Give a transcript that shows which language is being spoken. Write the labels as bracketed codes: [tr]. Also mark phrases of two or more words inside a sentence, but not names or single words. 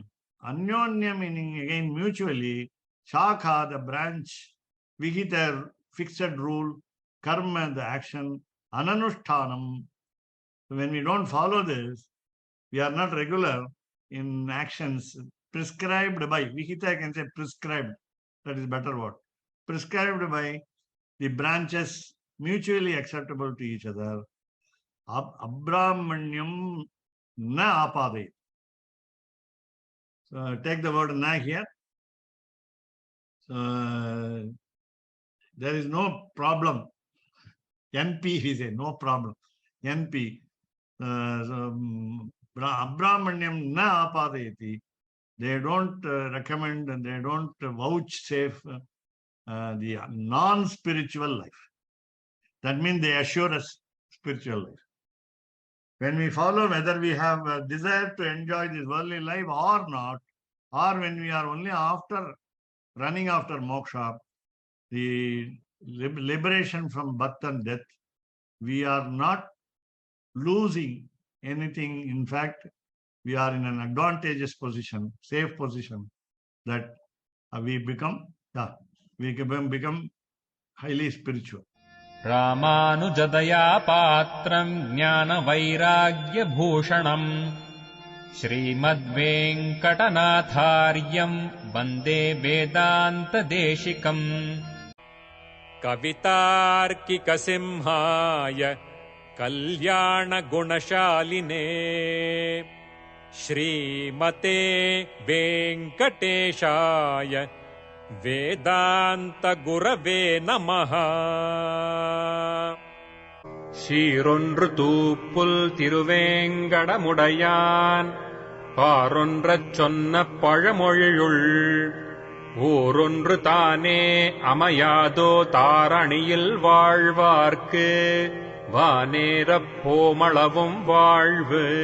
[en] Anyonya meaning again mutually, Shakha, the branch, Vihita, fixed rule, Karma, the action, Ananushtanam. So when we don't follow this, we are not regular in actions prescribed by, Vihita I can say prescribed, that is better word. Prescribed by the branches mutually acceptable to each other. [sa] अब्रह्मण्यं न आपादे. [en] So take the word na here. So there is no problem. NP we say, no problem. NP. [sa] अब्रह्मण्यं न आपादेति. [en] They don't recommend and they don't vouchsafe the non-spiritual life. That means they assure us spiritual life. When we follow, whether we have a desire to enjoy this worldly life or not, or when we are only running after moksha, the liberation from birth and death, we are not losing anything. In fact, we are in an advantageous position, safe position, that we become highly spiritual. [sa] रामानुजदया पात्रम् ज्ञानवैराग्यभूषणम् श्रीमद्वेङ्कटनाथार्यम् वन्दे वेदान्तदेशिकम् कवितार्किकसिंहाय कल्याणगुणशालिने श्रीमते वेङ्कटेशाय वेदान्तगुरवे नमः. [ta] சீரொன்று தூப்புல் திருவேங்கடமுடையான் பாரொன்றச் சொன்ன பழமொழியுள் ஊரொன்று தானே அமையாதோ தாரணியில் வாழ்வார்க்கு வானேரப் போமளவும் வாழ்வு.